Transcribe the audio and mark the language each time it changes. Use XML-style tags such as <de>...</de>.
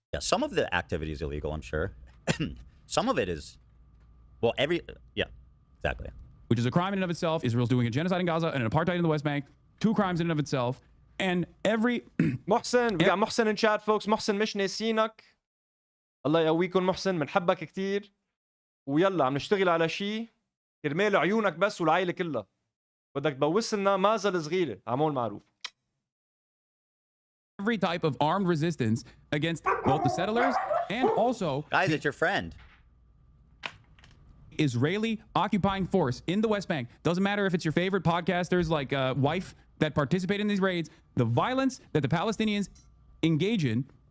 <en>Yeah, some of the activity is illegal, I'm sure. Some of it is, well, yeah, exactly. Which is a crime in and of itself. Israel's doing a genocide in Gaza and an apartheid in the West Bank. 2 crimes in and of itself. And every... محسن, we got محسن in chat, folks.</en> <ar>محسن مش ناسينك. الله يقويكم محسن، بنحبك كتير. ويلا عم نشتغل على شيء كرمال عيونك بس والعائلة كلها. بدك تبوس لنا مازة الصغيرة. عمول معروف.</ar> <en>Every type of armed resistance against both the settlers and also... Guys, it's your friend. Israeli occupying force in the West Bank. Doesn't matter if it's your favorite podcasters like Wife that participate in these raids. The violence that the Palestinians engage in</en>